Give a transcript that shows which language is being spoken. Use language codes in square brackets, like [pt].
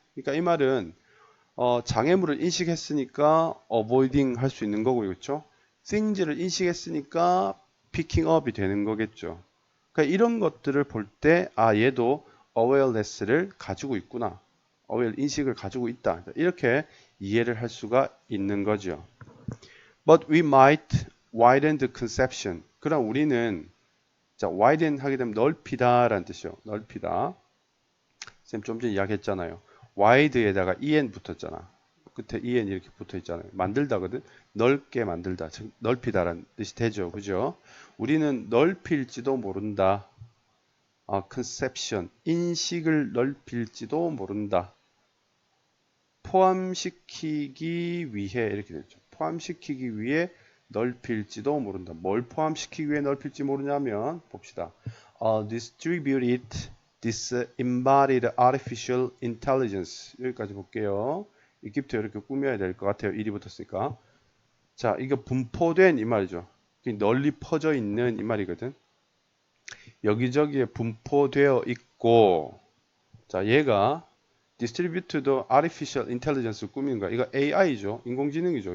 [ko] 그러니까 이 말은 장애물을 인식했으니까 avoiding 할 수 있는 거고요. 그렇죠? things를 인식했으니까 picking up이 되는 거겠죠. 그러니까 이런 것들을 볼 때 얘도 awareness를 가지고 있구나. aware 인식을 가지고 있다. 이렇게 이해를 할 수가 있는 거죠. [en] But we might widen the conception. [ko] 그럼 우리는 자, widen 하게 되면 넓히다라는 뜻이요. 넓히다. 쌤 좀 전에 이야기했잖아요. wide에다가 en 붙었잖아. 끝에 en 이렇게 붙어 있잖아요. 만들다거든. 넓게 만들다. 즉 넓히다라는 뜻이 되죠. 그죠? 우리는 넓힐지도 모른다. conception 인식을 넓힐지도 모른다. 포함시키기 위해 이렇게 되죠. 포함시키기 위해 넓힐지도 모른다. 뭘 포함시키기 위해 넓힐지 모르냐면 봅시다. [en] Distributed disembodied artificial intelligence 여기까지 볼게요. [ko] 이기부터 이렇게 꾸며야 될 것 같아요. 일이 붙었으니까. 자, 이거 분포된 이 말이죠. 널리 퍼져 있는 이 말이거든. 여기저기에 분포되어 있고, 자, 얘가 Distributed Artificial Intelligence를 꾸미는 거야. 이거 AI죠. 인공지능이죠.